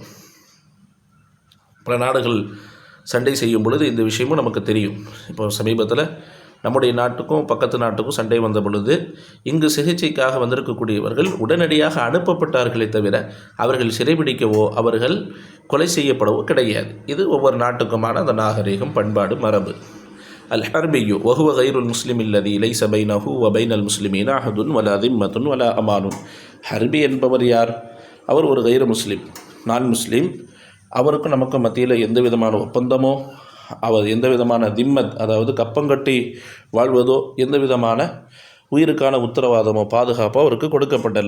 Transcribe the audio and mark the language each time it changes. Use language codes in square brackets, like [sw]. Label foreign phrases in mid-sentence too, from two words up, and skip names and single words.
[ta] பல நாடுகள் சண்டை செய்யும் பொழுது இந்த விஷயமும் நமக்கு தெரியும். இப்போ சமீபத்தில் நம்முடைய நாட்டுக்கும் பக்கத்து நாட்டுக்கும் சண்டை வந்த பொழுது இங்கு சிகிச்சைக்காக வந்திருக்கக்கூடியவர்கள் உடனடியாக அனுப்பப்பட்டார்களே தவிர அவர்கள் சிறைபிடிக்கவோ அவர்கள் கொலை செய்யப்படவோ கிடையாது. இது ஒவ்வொரு நாட்டுக்குமான அந்த நாகரீகம், பண்பாடு, மரபு. [ar] الحربي وهو غير المسلم الذي ليس بينه وبين المسلمين عهد ولا ذمة ولا أمان. [ta] ஹர்பி என்பவர் யார்? அவர் ஒரு [ar] غير مسلم, [ta] நான் முஸ்லீம். அவருக்கும் நமக்கு மத்தியில் எந்த விதமான ஒப்பந்தமோ அவர் எந்த விதமான திம்மத், அதாவது கப்பங்கட்டி வாழ்வதோ, எந்த விதமான உயிருக்கான உத்தரவாதமோ பாதுகாப்போ அவருக்கு கொடுக்கப்படலை.